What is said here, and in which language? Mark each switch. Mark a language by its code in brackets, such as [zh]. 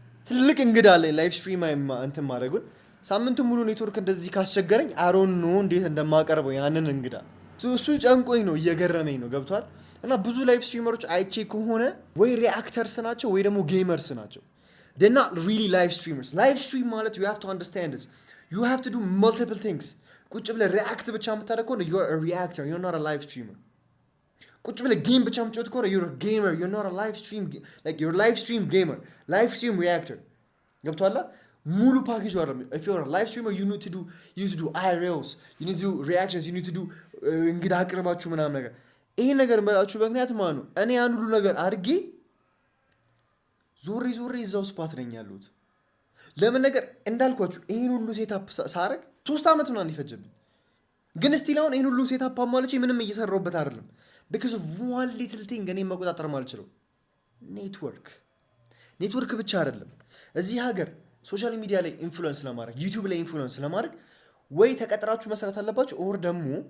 [am] ትልቅ እንግዳ አለኝ ላይቭ ስትሪም እንትን ማድረጉን። ሳምንቱ ሙሉ ኔትወርክ እንደዚህ ካስቸገረኝ አሮን ነው እንዴት እንደማቀርበው ያንን እንግዳ እሱ ጨንቆኝ ነው እየገረመኝ ነው። ገብቷል። እና ብዙ ላይቭ ስትሪመሮች አይቼ ከሆነ ወይ ሪአክተርስ ናቸው ወይ ደግሞ ጌመርስ ናቸው። [en] They're not really live streamers. Live stream [am] ማለት [en] you have to understand this. You have to do multiple things. [am] ቁጭ ብለህ ሪአክት ብቻ የምታደርግ ከሆነ [en] you're a reactor, you're not a live streamer. [am] ቁጭ ብለህ ጌም ብቻ የምትጫወት ከሆነ [en] you're a gamer, you're not a live stream like you're a live stream gamer, live stream reactor. [am] ገብቶሃል? ሙሉ ፓኬጅ አይደለም። [en] If you're a live streamer you need to do IRLs, you need to do reactions, you need to do [am] እንግዳ አቅርባችሁ ምናምን ነገር። ይሄ ነገር መላችሁ ምክንያት ማለት ነው እኔ ያን ሁሉ ነገር አድርጌ ዞሬ እዛው ስፓት ነኝ ያሉት። ለምን ነገር እንዳልኳችሁ ይሄን ሁሉ ሴታፕ ሳረግ 3 ዓመት ምናምን ይፈጀብኝ፣ ግን ስቲል አሁን ይሄን ሁሉ ሴታፕ አሟልቼ ምንም እየሰራሁበት አይደለም። [en] because of one little thing [am] እኔ መቆጣጠር ማልችለው ኔትወርክ ብቻ አይደለም። እዚህ ሀገር ሶሻል ሚዲያ ላይ ኢንፍሉዌንስ ለማድረግ ዩቲዩብ ላይ ኢንፍሉዌንስ ለማድረግ ወይ ተቀጥራችሁ መስራት አለባችሁ ኦር ደግሞ